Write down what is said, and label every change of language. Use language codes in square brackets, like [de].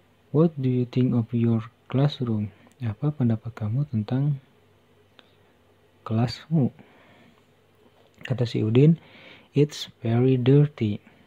[en] What do you think of your classroom? [id] Apa pendapat kamu tentang kelasmu? Kata si Udin, [en] it's very dirty.